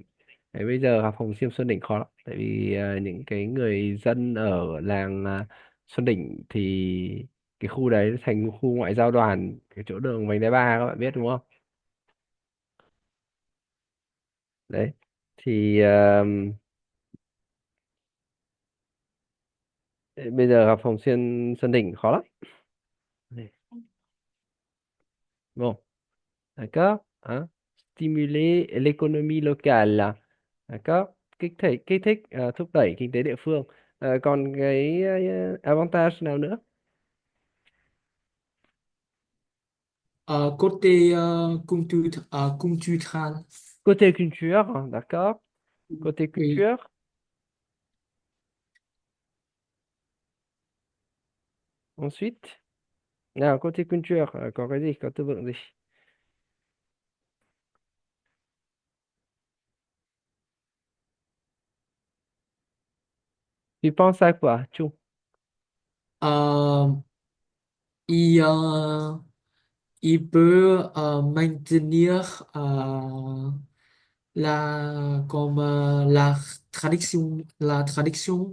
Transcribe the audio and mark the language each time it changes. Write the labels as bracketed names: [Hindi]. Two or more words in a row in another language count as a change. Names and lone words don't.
[Vietnamese] Đấy, bây giờ gặp hồng xiêm Xuân Đỉnh khó lắm tại vì những cái người dân ở làng Xuân Đỉnh thì cái khu đấy thành khu ngoại giao đoàn, cái chỗ đường vành đai ba các bạn biết đúng không? Đấy thì bây giờ gặp hồng xiêm Xuân Đỉnh khó lắm. Đấy. [French] Bon, d'accord? Hein? Stimuler l'économie locale. D'accord? [Vietnamese] Kích thích thúc đẩy kinh tế địa phương. Còn cái avantage nào nữa? [French] Côté cultural. Côté culture, hein, d'accord? Côté Oui. culture, ensuite. Nào, côté culture, [Vietnamese] có cái gì, có từ vựng gì? [French] Tu penses à quoi, Chou? Euh, il, euh, il peut maintenir la traduction,